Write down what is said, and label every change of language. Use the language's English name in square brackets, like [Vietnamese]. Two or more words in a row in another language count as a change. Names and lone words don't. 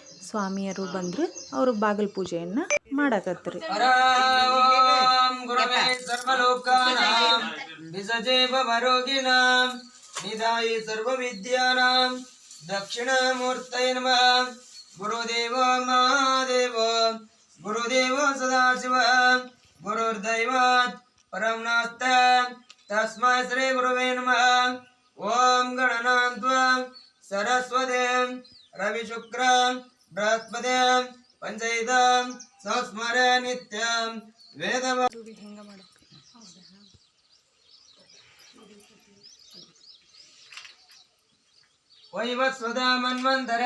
[Kannada] ಸ್ವಾಮಿಯರು ಬಂದ್ರೆ ಅವರು ಬಾಗಿಲು ಪೂಜೆಯನ್ನು ಮಾಡಾಕತ್ರಿ. [Sanskrit] ನಿಧಾಯಿ ಸರ್ವ ವಿದ್ಯಾನಾಂ ದಕ್ಷಿಣಾಮೂರ್ತಯೇ ನಮಃ. ಗುರುದೇವ ಮಹಾದೇವ ಗುರುದೇವ ಸದಾಶಿವ ಗುರುರ್ದೈವಾತ್ ಪರಂ ನಾಸ್ತಿ ತಸ್ಮೈ ಶ್ರೀ ಗುರುವೇ ನಮಃ. ಓಂ ಗಣನಾನ್ತ್ವಾ ಸರಸ್ವತಿ ರವಿ ಶುಕ್ರ ಬೃಹಸ್ಪತಿ ಪಂಚೈತ ಸಂಸ್ಮರ ನಿತ್ಯ ವೇದ ವೈವಸ್ವತ ಮನ್ವಂತರ.